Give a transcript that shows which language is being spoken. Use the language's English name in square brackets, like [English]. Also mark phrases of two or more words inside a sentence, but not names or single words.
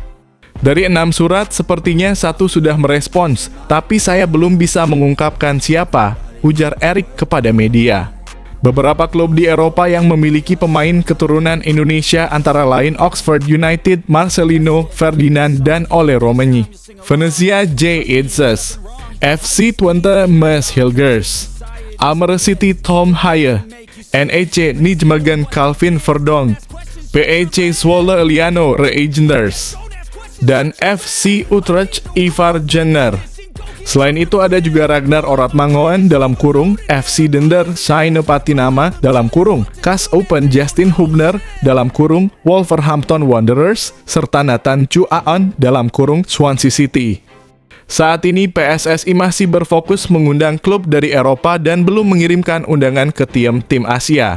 [Indonesian] Dari 6 surat, sepertinya 1 sudah merespons, tapi saya belum bisa mengungkapkan siapa, ujar Erick kepada media. Beberapa klub di Eropa yang memiliki pemain keturunan Indonesia antara lain Oxford United, Marcelino Ferdinand, dan Ole Romagnoli, Venezia J.Itzes, FC Twente Maashilgers, Almere City Tom Haaien, NEC Nijmegen Calvin Verdonk, PEC Zwolle Liano Reijnders, dan FC Utrecht Ivar Jenner. Selain itu ada juga Ragnar Oratmangoen dalam kurung, FC Dender Shaine Patinama dalam kurung, KAS Open Justin Hubner dalam kurung, Wolverhampton Wanderers, serta Nathan Chu Aon dalam kurung Swansea City. Saat ini PSSI masih berfokus mengundang klub dari Eropa dan belum mengirimkan undangan ke tim-tim Asia.